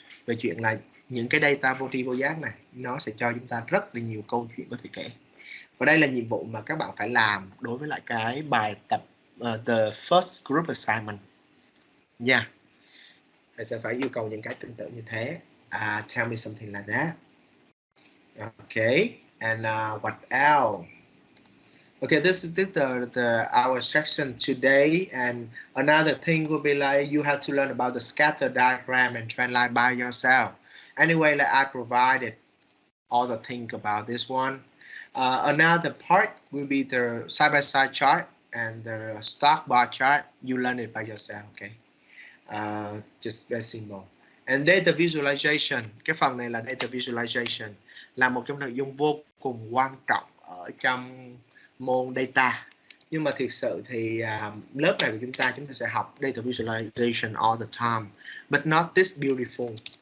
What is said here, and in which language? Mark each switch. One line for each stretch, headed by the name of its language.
Vietnamese: Về chuyện là những cái data vô tri vô giác này nó sẽ cho chúng ta rất là nhiều câu chuyện có thể kể. Và đây là nhiệm vụ mà các bạn phải làm đối với lại cái bài tập
English: the first group assignment
Vietnamese: nha. Thầy sẽ phải yêu cầu những cái tương tự như thế.
English: Tell me something like that. Okay, and what else? Okay, this is our section today, and another thing will be like you have to learn about the scatter diagram and trend line by yourself. Anyway, like I provided all the thing about this one. Another part will be the side-by-side chart and the stock bar chart. You learn it by yourself, okay? Just very simple.
Vietnamese: And data visualization, cái phần này là data visualization, là một trong nội dung vô cùng quan trọng ở trong môn data. Nhưng mà thực sự thì lớp này của chúng ta sẽ học
English: data visualization all the time, but not this beautiful.